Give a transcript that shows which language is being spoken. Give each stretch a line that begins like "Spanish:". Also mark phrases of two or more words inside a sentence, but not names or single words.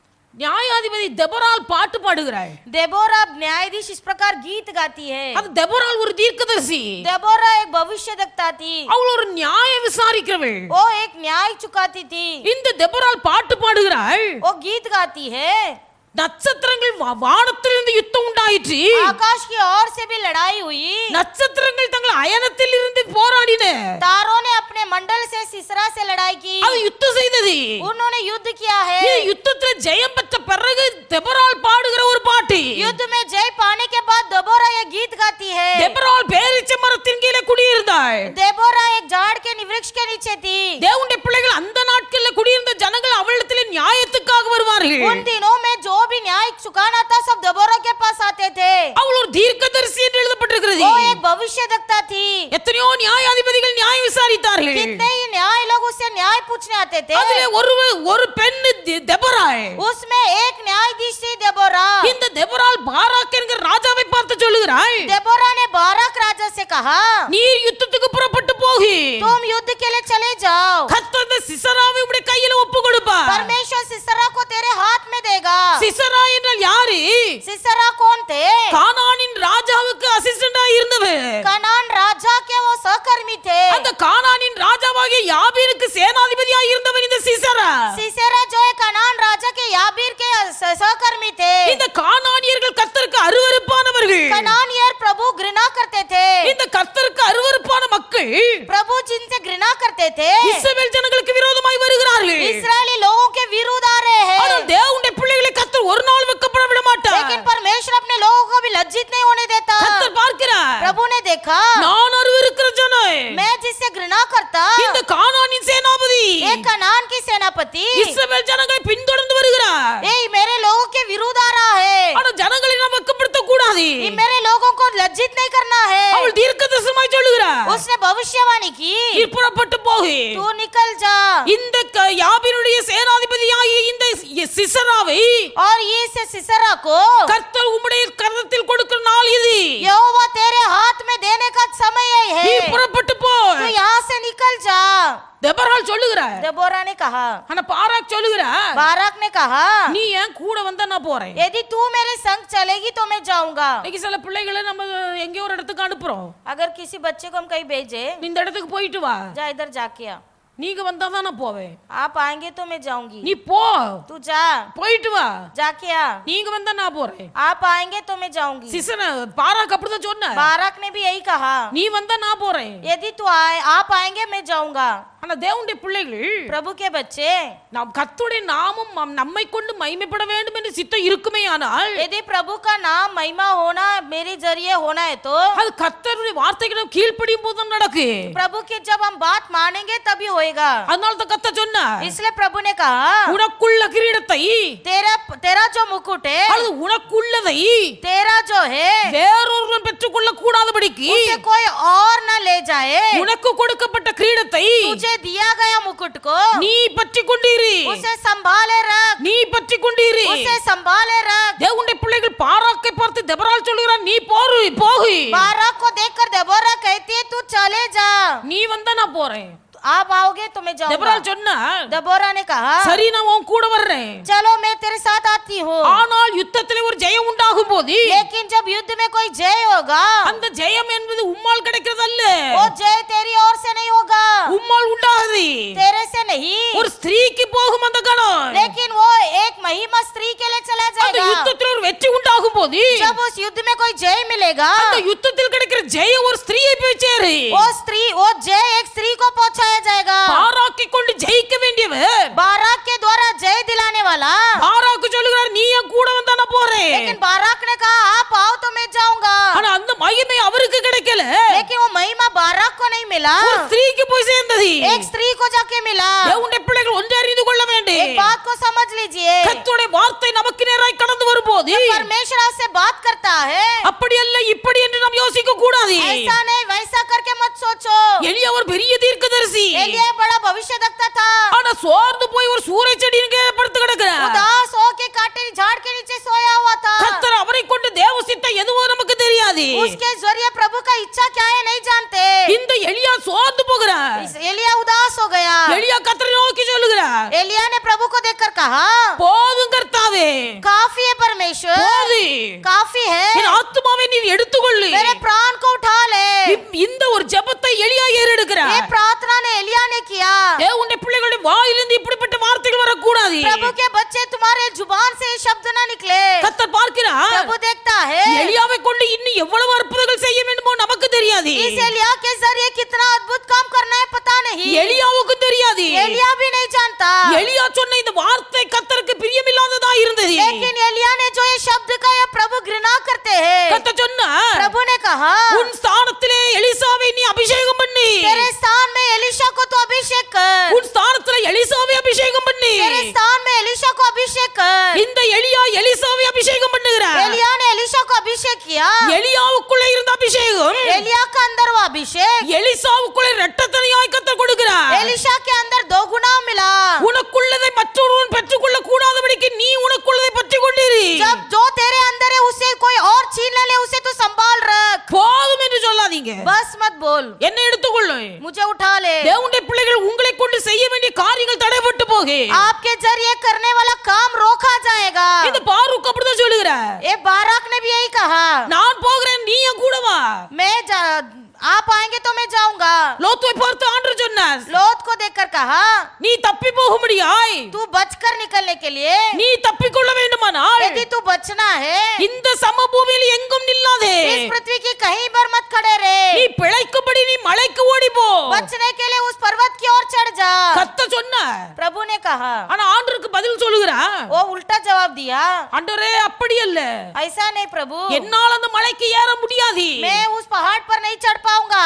Tamil: நியாயாதிபதி தெபொராள் பாட்டு பாடுகிறாள்.
Hindi: देबोरा न्यायाधीश इस प्रकार गीत गाती है.
Tamil: அது தெபொராள் ஒரு தீர்க்கதரிசி.
Hindi: देबोरा एक भविष्यद्वक्ता थी.
Tamil: அவள் ஒரு நியாய விசாரிக்கிறவள்.
Hindi: वो एक न्याय चुकाती थी.
Tamil: இந்த தெபொராள் பாட்டு பாடுகிறாள்.
Hindi: वो गीत गाती है.
Tamil: நட்சத்திரங்கள் வானத்திலிருந்து யுத்தம் உண்டாயிற்று.
Hindi: आकाश की ओर से भी लड़ाई हुई.
Tamil: நட்சத்திரங்கள் தங்கள் அயனத்தில் இருந்து போராடின.
Hindi: तारों ने अपने मंडल से सिसरा से लड़ाई की.
Tamil: அது யுத்தம் செய்தது.
Hindi: उन्होंने युद्ध किया है.
Tamil: இந்த யுத்தத்துல ஜெயம் பெற்ற பிறகு தெபொராள் பாடுகிற ஒரு பாட்டு.
Hindi: युद्ध में जय पाने के बाद देबोरा ये गीत गाती है.
Tamil: தெபொராள் பேரீச்ச மரத்தின் கீழே குடியிருந்தாள்.
Hindi: देबोरा एक झाड़ के वृक्ष के नीचे थी.
Tamil: தேவனுடைய பிள்ளைகள் அந்த நாட்களில் குடியிருந்த ஜனங்கள் அவளிடத்தில் நியாயத்துக்காக வருவார்கள்.
Hindi: उन दिनों में जो भी न्याय चुकाना था सब देबोरा के पास आते थे.
Tamil: அவள் ஒரு தீர்க்கதரிசி என்று எழுதப்பட்டிருக்கிறது.
Hindi: वो एक भविष्यद्वक्ता थी.
Tamil: எத்தனையோ நியாயாதிபதிகள் நியாயம் விசாரித்தார்கள்.
Hindi: कितने ही न्याय लोग उससे न्याय पूछने आते थे.
Tamil: அதிலே ஒரு பெண் தெபொராள்.
Hindi: उसमें एक न्यायाधीश थी देबोरा.
Tamil: இந்த தெபொராள் பாராக் என்கிற ராஜாவை பார்த்து சொல்லுகிறாள்,
Hindi: देबोरा ने बाराक राजा से कहा,
Tamil: நீர் யுத்தத்துக்கு புறப்பட்டு போகு.
Hindi: तुम युद्ध के लिए चले जाओ.
Tamil: கர்த்தர் சிசராவை உம்முடைய கையில ஒப்பு கொடுப்பார்.
Hindi: परमेश्वर सिसरा को तेरे हाथ में देगा.
Tamil: சிசரா என்றால் யாரு?
Hindi: सिसरा कौन थे?
Tamil: கானானின் ராஜாவுக்கு அசிஸ்டண்டா இருந்தவர்.
Hindi: कनान राजा के वो सहकर्मी थे.
Tamil: அந்த கானானின் ராஜாவாகிய யாபீருக்கு சேனாதிபதியாக இருந்தவர் இந்த சிசரா.
Hindi: सिसेरा जो है कनान राजा के याबीर के सहकर्मी थे.
Tamil: இந்த கானானியர்கள் கர்த்தருக்கு அருவருப்பானவர்கள்.
Hindi: कनानियर प्रभु घृणा करते थे.
Tamil: இந்த கர்த்தருக்கு அருவருப்பான மக்கள்
Hindi: प्रभु जिनसे घृणा करते थे
Tamil: இஸ்ரவேல் ஜனங்களுக்கு விரோதமாய் வருகிறார்கள்.
Hindi: इस्राएली लोगों के विरुद्ध आ रहे हैं.
Tamil: ஆனால் தேவனுடைய பிள்ளைகளை கர்த்தர் ஒரு நாள் வெட்கப்பட விட மாட்டார்.
Hindi: लेकिन परमेश्वर अपने लोगों को भी लज्जित नहीं होने देता.
Tamil: கர்த்தர் பார்க்கிறார்.
Hindi: प्रभु ने देखा
Tamil: நான் அருவருக்கிற ஜனம்
Hindi: मैं जिससे घृणा करता
Tamil: இந்த கானானின் சேனாபதி
Hindi: एक कनान की सेनापति
Tamil: இஸ்ரவேல் ஜனங்களை பின்தொடர்ந்து வருகிறார்.
Hindi: ये मेरे लोगों के विरुद्ध आ रहा है.
Tamil: ஆனால் ஜனங்களை நாம் வெட்கப்படுத்த கூடாது.
Hindi: ये मेरे लोगों को लज्जित नहीं करना है.
Tamil: அவள் தீர்க்கதரிசனமாய் சொல்லுகிறார்,
Hindi: उसने भविष्यवाणी की
Tamil: நீ புறப்பட்டு போகு.
Hindi: तू निकल जा.
Tamil: இந்த யாபீனுடைய சேனாதிபதியாகிய இந்த சிசராவை
Hindi: और ये से सिसरा को
Tamil: கர்த்தர் உம்முடைய கரத்தில் கொடுக்கிற நாள் இது.
Hindi: यहोवा तेरे हाथ में देने का समय है.
Tamil: நீ புறப்பட்டு போ.
Hindi: तू यहाँ से निकल जा.
Tamil: தெபொராள் சொல்லுகிறார்.
Hindi: देबोरा ने कहा.
Tamil: ஆனா பாராக் சொல்லுகிறார்,
Hindi: बाराक ने कहा
Tamil: நீ ஏன் கூட வந்தா நான் போறேன்.
Hindi: यदि तू मेरे संग चलेगी तो मैं जाऊंगा.
Tamil: இன்னைக்கு சில பிள்ளைகளை நம்ம எங்கேயோ ஒரு இடத்துக்கு அனுப்புறோம்.
Hindi: अगर किसी बच्चे को हम कहीं भेजे
Tamil: நீ இந்த இடத்துக்கு போயிட்டு வா,
Hindi: जा इधर जाके आ.
Tamil: நீங்க வந்தா தான் நான் போவேன்.
Hindi: आप आएंगे तो मैं जाऊंगी.
Tamil: நீ போ,
Hindi: तू जा
Tamil: போயிட்டு வா.
Hindi: जाके आ.
Tamil: நீங்க வந்தா நான் போறேன்.
Hindi: आप आएंगे तो मैं जाऊंगी.
Tamil: சிசன பாராக் அப்படிதான் சொன்ன,
Hindi: बाराक ने भी यही कहा.
Tamil: நீ வந்தா நான் போறேன்.
Hindi: यदि तू आए आप आएंगे मैं जाऊंगा.
Tamil: ஆனா தேவனுடைய பிள்ளைகள்
Hindi: प्रभु के बच्चे
Tamil: நாம் கர்த்தருடைய நாமம் நம்மை கொண்டு மகிமைப்பட வேண்டும் என்று சித்தம் இருக்குமே ஆனால்
Hindi: यदि प्रभु का नाम महिमा होना मेरे जरिए होना है तो
Tamil: அது கர்த்தருடைய வார்த்தைக்கு நாம் கீழ்ப்படியும் போது தான் நடக்கும்.
Hindi: प्रभु की जब हम बात मानेंगे तभी होएगा.
Tamil: அதனால தான் கர்த்தர் சொன்னார்,
Hindi: इसलिए प्रभु ने कहा
Tamil: உனக்குள்ள கிரீடத்தை
Hindi: तेरा तेरा जो मुकुट है
Tamil: அல்லது உனக்குள்ளதை
Hindi: तेरा जो है
Tamil: வேறொருவன் பெற்றுக்கொள்ள கூடாதபடிக்கு
Hindi: उसे कोई और न ले जाए.
Tamil: உனக்கு கொடுக்கப்பட்ட கிரீடத்தை
Hindi: तुझे दिया गया मुकुट को
Tamil: நீ பற்றி கொண்டிரு.
Hindi: उसे संभाले रख.
Tamil: நீ பற்றி கொண்டிரு.
Hindi: उसे संभाले रख.
Tamil: தேவனுடைய பிள்ளைகள் பாராக்கை பார்த்து தெபொராள் சொல்லுகிறார், நீ போகு.
Hindi: बाराक को देखकर देबोरा कहती है तू चले जा.
Tamil: நீ வந்தா நான் போறேன்.
Hindi: आप आओगे तो मैं जाऊंगा.
Tamil: தெபொராள் சொன்னா,
Hindi: देबोरा ने कहा
Tamil: சரி நான் உன் கூட வர்றேன்.
Hindi: चलो मैं तेरे साथ आती हूँ.
Tamil: ஆனால் யுத்தத்திலே ஒரு ஜெயம் உண்டாகும் போது
Hindi: लेकिन जब युद्ध में कोई जय होगा
Tamil: அந்த ஜெயம் என்பது உம்மால் கிடைக்கிறது அல்ல.
Hindi: वो जय तेरी ओर से नहीं होगा.
Tamil: உம்மால் உண்டாகுது.
Hindi: तेरे से नहीं.
Tamil: ஒரு ஸ்திரீக்கு போகும் அந்த கணம்.
Hindi: लेकिन वो एक महिमा स्त्री के लिए चला
Tamil: அந்த
Hindi: जाएगा.
Tamil: யுத்தத்தில் ஒரு வெற்றி உண்டாகும் போது
Hindi: जब उस युद्ध में कोई जय मिलेगा
Tamil: அந்த யுத்தத்தில் கிடைக்கிற ஜெயம் ஒரு ஸ்திரீயை போய் சேரு.
Hindi: वो जय एक स्त्री को पहुंचाया जाएगा.
Tamil: பாராக்கை கொண்டு ஜெயிக்க வேண்டியவர்
Hindi: बाराक के द्वारा जय दिलाने वाला
Tamil: பாராக்கு சொல்லுகிறார், நீ என் கூட வந்தா நான் போறேன்.
Hindi: लेकिन बाराक ने कहा आप आओ तो मैं जाऊंगा.
Tamil: ஆனா அந்த மகிமை அவருக்கு கிடைக்கல,
Hindi: लेकिन वो महिमा बाराक को नहीं मिला.
Tamil: ஒரு ஸ்திரீக்கு போய் சேர்ந்தது.
Hindi: एक स्त्री को जाके मिला.
Tamil: தேவனுடைய பிள்ளைகள் ஒன்றை அறிந்து கொள்ள வேண்டும்.
Hindi: एक बात को समझ लीजिए.
Tamil: கர்த்தருடைய வார்த்தை நமக்கு நேராய் கடந்து வரும்போது
Hindi: परमेश्वर आपसे बात करता है
Tamil: அப்படி அல்ல இப்படி என்று நாம் யோசிக்க கூடாது.
Hindi: ऐसा नहीं वैसा करके मत सोचो.
Tamil: எலியா ஒரு பெரிய தீர்க்கதரிசி,
Hindi: एलिया बड़ा भविष्यद्वक्ता था.
Tamil: ஆனா சோர்ந்து போய் ஒரு சூறை செடியின் கீழே படுத்து கிடக்கிறார்.
Hindi: उदास होके काटे झाड़ के नीचे सोया हुआ था.
Tamil: கர்த்தர் அவரை கொண்டு தேவ சித்தம் எதுவோ நமக்கு தெரியாது.
Hindi: उसके जरिए प्रभु का इच्छा क्या है नहीं जानते.
Tamil: இந்த எலியா சோர்ந்து போகிறார்.
Hindi: एलिया उदास हो गया.
Tamil: எலியா கர்த்தரை நோக்கி சொல்லுகிறார்,
Hindi: एलिया ने प्रभु को देखकर कहा
Tamil: போதும் கர்த்தாவே,
Hindi: काफी है
Tamil: என் ஆத்துமாவை நீ எடுத்துக்கொள்ளு.
Hindi: मेरे प्राण को उठा ले
Tamil: இந்த ஒரு ஜெபத்தை எலியா
Hindi: ये
Tamil: ஏறெடுக்கிறார்.
Hindi: प्रार्थना ने एलिया ने किया
Tamil: தேவனுடைய பிள்ளைகளுடைய வாயிலிருந்து இப்படிப்பட்ட வார்த்தைகள் வரக்கூடாது.
Hindi: प्रभु के बच्चे तुम्हारे जुबान से ये शब्द ना निकले
Tamil: கர்த்தர் பார்க்கிறார்.
Hindi: प्रभु देखता है
Tamil: எலியாவை கொண்டு இன்னும் எவ்வளவு அற்புதங்கள் செய்ய வேண்டுமோ நமக்கு தெரியாது.
Hindi: इस एलिया के जरिए कितना अद्भुत काम करना है पता नहीं
Tamil: எலியாவுக்கு தெரியாது.
Hindi: एलिया भी नहीं जानता
Tamil: எலியா சொன்ன இந்த வார்த்தை கர்த்தருக்கு பிரியமில்லாததா இருந்தது.
Hindi: लेकिन एलिया ने जो ये शब्द का ये प्रभु घृणा करते हैं
Tamil: கர்த்தர் சொன்னார்,
Hindi: प्रभु ने कहा
Tamil: உன் ஸ்தானத்திலே எலிசாவை நீ அபிஷேகம் பண்ணு.
Hindi: तेरे स्थान में एलिशा को तो अभिषेक कर
Tamil: உன் ஸ்தானத்திலே எலிசாவை அபிஷேகம் பண்ணு.
Hindi: तेरे स्थान में एलिशा को अभिषेक कर
Tamil: இந்த எலியா எலிசாவை அபிஷேகம் பண்ணுகிறார்.
Hindi: एलिया ने एलिशा को अभिषेक किया
Tamil: எலியாவுக்குள்ளே இருந்த அபிஷேகம்
Hindi: एलिया का अंदर वो अभिषेक
Tamil: எலிசாவுக்குள்ளே இரட்டத்தனையாய் கர்த்தர் கொடுக்கிறார்.
Hindi: एलिशा के अंदर दो गुना मिला
Tamil: உனக்குள்ளதை மற்றொருவன் பெற்றுக்கொள்ள கூடாதபடிக்கு நீ உனக்குள்ளதை பற்றிக் கொண்டிரு.
Hindi: जब जो तेरे अंदर है उसे कोई और छीन न ले उसे तो संभाल रख
Tamil: போதும் என்று சொல்லாதீங்க.
Hindi: बस मत बोल
Tamil: என்னை எடுத்துக்கொள்ளு.
Hindi: मुझे उठा ले
Tamil: தேவனுடைய பிள்ளைகள் உங்களை கொண்டு செய்ய வேண்டிய காரியங்கள் தடைபட்டு போகு.
Hindi: आपके जरिए करने वाला काम रोका जाएगा
Tamil: இந்த பாரூக் அப்படிதான் சொல்லுகிறார்.
Hindi: ये बाराक ने भी यही कहा
Tamil: நான் போகிறேன் நீ என் கூட வா.
Hindi: आप आएंगे तो मैं जाऊंगा
Tamil: லோத்துவை பார்த்து ஆண்டவர் சொன்னார்,
Hindi: लोत को देखकर कहा
Tamil: நீ தப்பி போகும்படியாய்
Hindi: तू बचकर निकलने के लिए
Tamil: நீ தப்பிக்கொள்ள வேண்டுமானால்
Hindi: यदि तू बचना है
Tamil: இந்த சமபூமியில் எங்கும் நில்லாதே.
Hindi: इस पृथ्वी की कहीं पर मत खड़े
Tamil: நீ
Hindi: रहे
Tamil: பிழைக்கும்படி நீ மலைக்கு ஓடி போ.
Hindi: बचने के लिए उस पर्वत की ओर चढ़ जा
Tamil: கர்த்தர் சொன்னார்.
Hindi: प्रभु ने कहा
Tamil: ஆனா ஆண்டவருக்கு பதில் சொல்லுகிறார்,
Hindi: वो उल्टा जवाब दिया
Tamil: ஆண்டவரே அப்படி அல்ல,
Hindi: ऐसा नहीं प्रभु
Tamil: என்னால் அந்த மலைக்கு ஏற முடியாது.
Hindi: मैं उस पहाड़ पर नहीं चढ़ पाऊंगा